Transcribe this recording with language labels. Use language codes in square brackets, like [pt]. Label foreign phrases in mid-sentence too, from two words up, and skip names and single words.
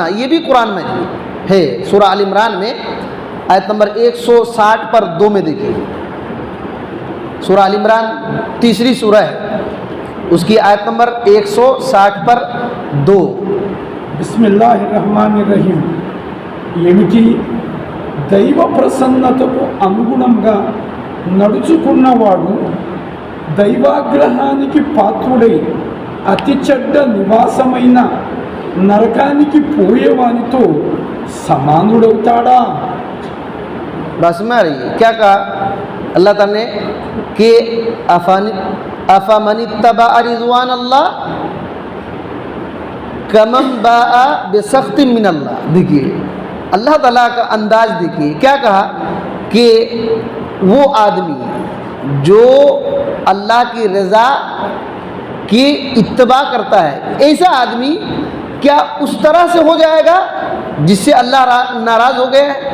[ur] یہ بھی قرآن میں ہے. سورہ آل عمران میں آیت نمبر 160 پر 2 میں دیکھیے. سورہ آل عمران تیسری سورہ ہے، اس کی آیت نمبر 160 پر 2. [ar] بسم اللہ الرحمن الرحیم. [te] ఏమిటి దైవ ప్రసన్నతకు అనుగుణంగా నడుచుకున్నవాడు దైవాగ్రహానికి పాత్రుడై అతి చెడ్డ నివాసమైన నరకానికి పోయేవానితో సమానుడవుతాడా? [ur] بس میں آ رہی ہے. کیا کہا اللہ تعالیٰ نے کہ [ar] افمن اتبع رضوان اللہ کمن باء بسخط من اللہ. [ur] دیکھیے اللہ تعالیٰ کا انداز دیکھیے. کیا کہا کہ وہ آدمی جو اللہ کی رضا کی اتباع کرتا ہے، ایسا آدمی کیا اس طرح سے ہو جائے گا جس سے اللہ ناراض ہو گیا ہے؟